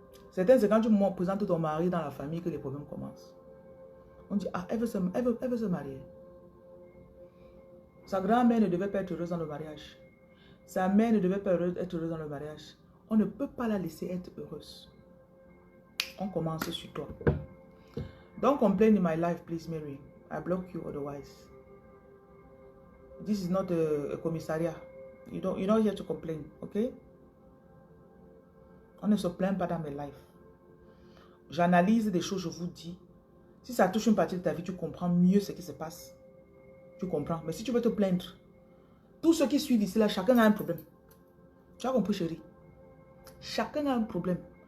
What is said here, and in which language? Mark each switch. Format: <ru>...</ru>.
<fr>Certains, c'est quand tu présentes ton mari dans la famille que les problèmes commencent. On dit, ah, elle veut se marier. Sa grand-mère ne devait pas être heureuse dans le mariage. Sa mère ne devait pas être heureuse dans le mariage. On ne peut pas la laisser être heureuse. On commence sur toi.</fr> <en>Don't complain in my life, please, Mary. I block you otherwise. This is not a commissariat. You're not here to complain, okay?</en> <fr>On ne se plaint pas dans mes lives. J'analyse des choses, je vous dis. Si ça touche une partie de ta vie, tu comprends mieux ce qui se passe. Tu comprends. Mais si tu veux te plaindre, tous ceux qui suivent ici, là, chacun a un problème. Tu as compris, chérie? Chacun a un problème.</fr>